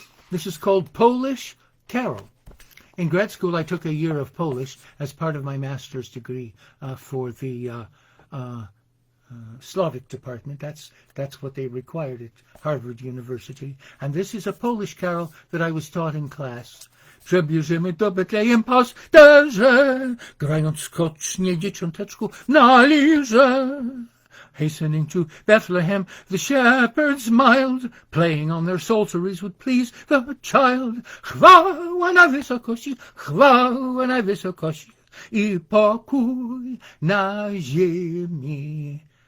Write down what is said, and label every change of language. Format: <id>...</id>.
<en>This is called Polish Carol. In grad school, I took a year of Polish as part of my master's degree for the Slavic department. That's what they required at Harvard University. And this is a Polish carol that I was taught in class.</en> <pl>Przebierzemy do Betlejem pasterze, grając skocznie dzieciąteczku na lirze.</pl> <en>Hastening to Bethlehem, the shepherds mild, playing on their psalteries would please the child.</en> <pl>Chwała na wysokości, chwała na wysokości i pokój na ziemi.</pl>